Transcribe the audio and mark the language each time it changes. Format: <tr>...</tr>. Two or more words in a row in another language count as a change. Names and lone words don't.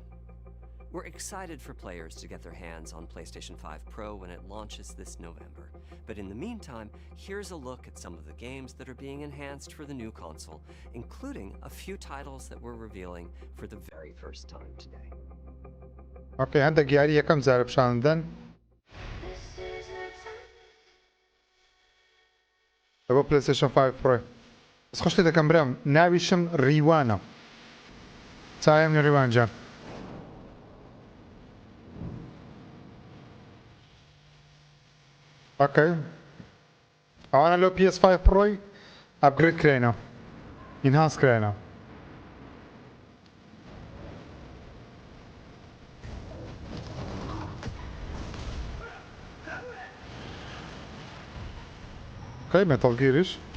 <en>We're excited for players to get their hands on PlayStation 5 Pro when it launches this November. But in the meantime, here's a look at some of the games that are being enhanced for the new console, including a few titles that we're revealing for the very first time today.</en> <ckb>Okay, عندك یاری یەکەم جارە پیشاندن بۆ PlayStation 5 Pro. بەس خۆش لێ دەکەم برام ناویشم ڕیوانە چایم ڕیوان جان.</ckb> <en>Okay.</en> <ckb>ئەوانە لەو PS5 Pro ئەپگرێد کرێنەوە ئینهانس کرێنەوە.</ckb> <en>Okay, Metal Gearish.</en>